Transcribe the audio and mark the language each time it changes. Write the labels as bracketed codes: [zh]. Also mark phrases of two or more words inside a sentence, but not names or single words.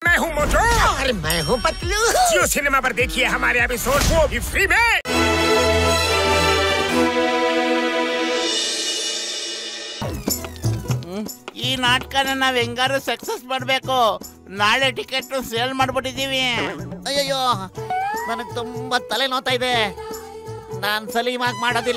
[hi] मैं हूँ मोटू और मैं हूँ पतलू। जियो सिनेमा पर देखिए हमारे एपिसोड, वो भी फ्री में। [kn] ಈ ನಾಟಕನ ನಾವ್ ಹೆಂಗಾರು ಸಕ್ಸಸ್ ಮಾಡ್ಬೇಕು. ನಾಳೆ [en] ticket sale [kn] ಮಾಡ್ಬಿಟ್ಟಿದೀವಿ. ಅಯ್ಯಯ್ಯೋ, ನನಗೆ ತುಂಬಾ ತಲೆ ನೋತಾ ಇದೆ. ನಾನ್ ಸಲೀಮಾಗಿ ಮಾಡೋದಿಲ್ಲ.